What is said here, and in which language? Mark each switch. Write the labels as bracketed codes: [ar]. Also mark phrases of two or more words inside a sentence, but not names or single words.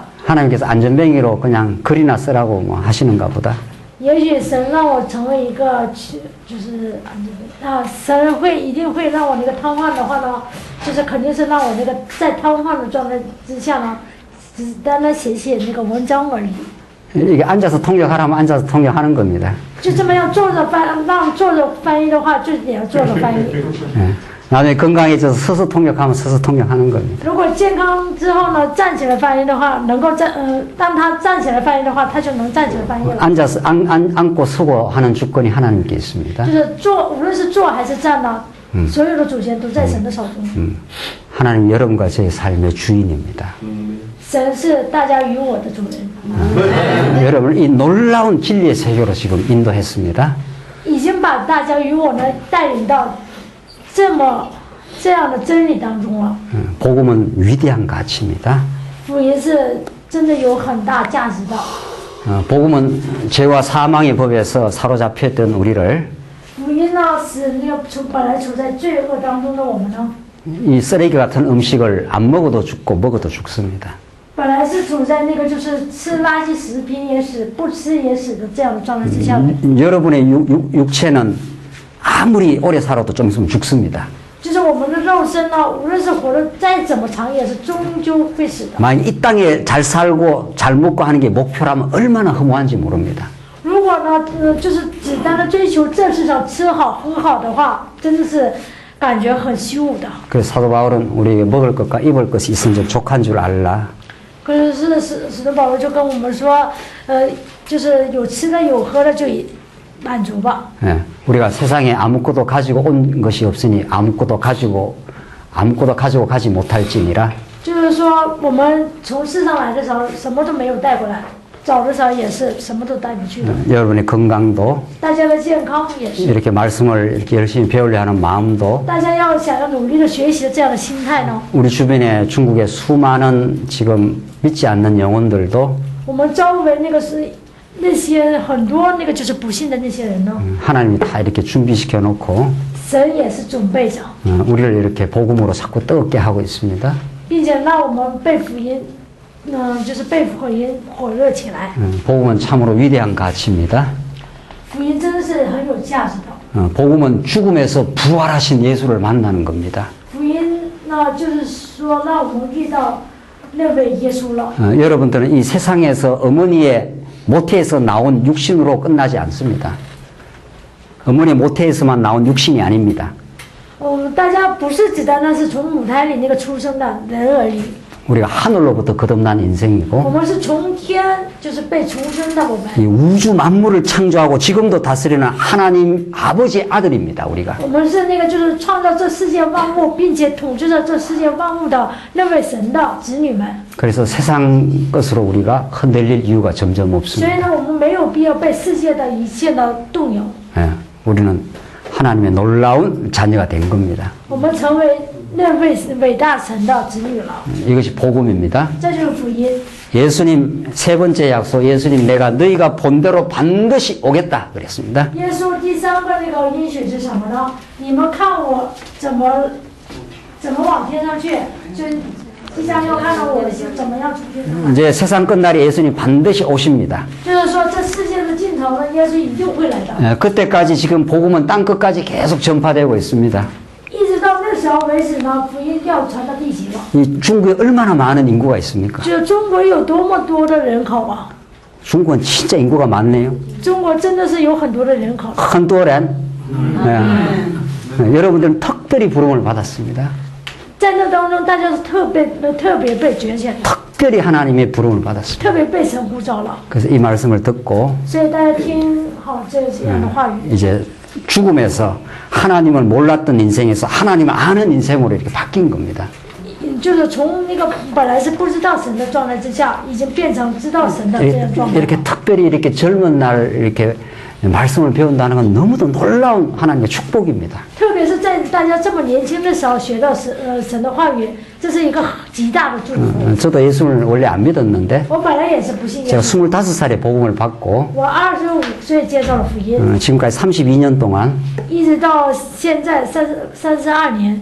[ko] 하나님께서 안전뱅이로 그냥 글이나 쓰라고 뭐 하시는가 보다. [zh] 也许神让我成为一个就是神一定会让我那个瘫痪的话呢，就是肯定是让我那个在瘫痪的状态之下呢，只是单单写那个文章而已。 [ko] 이게 앉아서 통역하라면 앉아서 통역하는 겁니다. [zh] 就这么样坐着坐着翻译的话，就也要坐着翻译。 [ko] 예. 나중에 건강해져서 서서 통역하면 서서 통역하는 겁니다. [zh] 如果健康之后呢，站起来翻译的话，能够当他站起来翻译的话，他就能站起来翻译了。 [ko] 앉아서 앉고 서고 하는 주권이 하나님께 있습니다. [zh] 就是无论是坐还是站呢，所有的主权都在神的手中。 [ko] 하나님 여러분과 제 삶의 주인입니다. [zh] 神是大家与我的主人， [ko] 여러분을 이 놀라운 진리의 세계로 지금 인도했습니다. [zh] 已经把大家与我呢带领到这样的真理当中了。 [ko] 복음은 위대한 가치입니다. [zh] 福音是真的有很大价值的。 [ko] 복음은 죄와 사망의 법에서 사로잡혔던 우리를 [zh] 福音呢，使那个本来处在罪恶当中的我们呢， [ko] 이 쓰레기 같은 음식을 안 먹어도 죽고 먹어도 죽습니다. [zh] 本来是处在那个就是吃垃圾食品也死，不吃也死的这样的状态之下的。 [ko] 여러분의 육체는 아무리 오래 살아도 좀 있으면 죽습니다. [zh] 就是我们的肉身呢，无论是活得再怎么长，也是终究会死的。 [ko] 만약 이 땅에 잘 살고 잘 먹고 하는 게 목표라면 얼마나 허무한지 모릅니다. [zh] 如果呢，就是只单的追求这世上吃好喝好的话，真的是感觉很虚无的。 [ko] 그래서 사도 바울은 우리에게 먹을 것과 입을 것이 있은지 족한 줄 알라. [zh] 可是使徒保罗就跟我们说，就是有吃的有喝的就满足吧。 [ko] 예, 우리가 세상에 아무것도 가지고 온 것이 없으니 아무것도 가지고 가지 못할지니라. [zh] 就是说，我们从世上来的时候，什么都没有带过来，走的时候也是什么都带不去的。 [ko] 여러분의 건강도 [zh] 大家的健康也是， [ko] 이렇게 말씀을 이렇게 열심히 배우려 하는 마음도 [zh] 大家想要努力的学习的这样的心态呢。 [ko] 우리 주변에 중국의 수많은 지금 믿지 않는 영혼들도 [zh] 我们周围那些很多就是不信的那些人呢， [ko] 하나님이 다 이렇게 준비시켜 놓고 [zh] 神也是准备着， [ko] 우리를 이렇게 복음으로 자꾸 뜨겁게 하고 있습니다. [zh] 并且让我们被福音，就是被福音火热起来。 [ko] 복음은 참으로 위대한 가치입니다. [zh] 福音真的是很有价值的。 [ko] 복음은 죽음에서 부활하신 예수를 만나는 겁니다. [zh] 福音呢，就是说让我们遇到那位耶稣了。 [ko] 여러분들은 이 세상에서 어머니의 모태에서 나온 육신으로 끝나지 않습니다. 어머니의 모태에서만 나온 육신이 아닙니다. [zh] 大家不是只单单是从母胎里那个出生的人而已， [ko] 우리가 하늘로부터 거듭난 [zh] 我 [ko] 인생이고 [zh] 们是从天就是被重生的我们。 [ko] 이 우주 만물을 창조하고 지금도 다스리는 하나님 아버지의 아들입니다. 우리가. [zh] 我们是就是创造这世界万物，并且统治着这世界万物的那位神的子女们。 [ko] 그래서 세상 것으로 우리가 흔들릴 이유가 점점 [zh] 所 [ko] 없습니다. [zh] 以呢，我们没有必要被世界的一切的动摇。 [ko] 예, 우리는 하나님의 놀라운 자녀가 된 겁니다. [zh] 我们成为那位伟大神的子女了， [ko] 이것이 복음입니다. [zh] 这就是福音。 [ko] 예수님 세 번째 약속, 예수님 내가 너희가 본대로 반드시 오겠다 그랬습니다. [zh] 耶稣第三个应许是什么呢？你们看我怎么往天上去，就即将要看到我怎么样出去。 [ko] 이제 세상 끝날에 예수님 반드시 오십니다. [zh] 就是说，这世界的尽头呢，耶稣一定会来的。 [ko] 예, 그때까지 지금 복음은 땅 끝까지 계속 전파되고 있습니다. [zh] 一直到那时候为止呢，福音要传到地极了。 [ko] 이 중국에 얼마나 많은 인구가 있습니까? [zh] 就中国有多么多的人口啊！ [ko] 중국은 진짜 인구가 많네요. [zh] 中国真的是有很多的人口。 [ko] 한도란. 여러분들은 특별히 부름을 받았습니다. [zh] 在那当中，大家是特别被拣选的， [ko] 특별히 하나님의 부름을 받았습니다. [zh] 特别被神呼召了。 [ko] 그래서 이 말씀을 듣고 [zh] 所以大家听好这样的话语。 [ko] 이제 죽음에서 하나님을 몰랐던 인생에서 하나님을 아는 인생으로 이렇게 바뀐 겁니다. [zh] 就是从本来是不知道神的状态之下，已经变成知道神的这样状态。 [ko] 이렇게 특별히 이렇게 젊은 날 이렇게 말씀을 배운다는 건 너무도 놀라운 하나님의 축복입니다. [zh] 特别是在大家这么年轻的时候学到神的话语，这是一个极大的祝福。 [ko] 저도 예수를 원래 안 믿었는데 [zh] 我本来也是不信耶 [ko] 제가 [zh] 稣， [ko] 25살에 복음을 받고 [zh] 我25岁接受了福音， [ko] 지금까지 32년 동안 [zh] 一直到现在32年，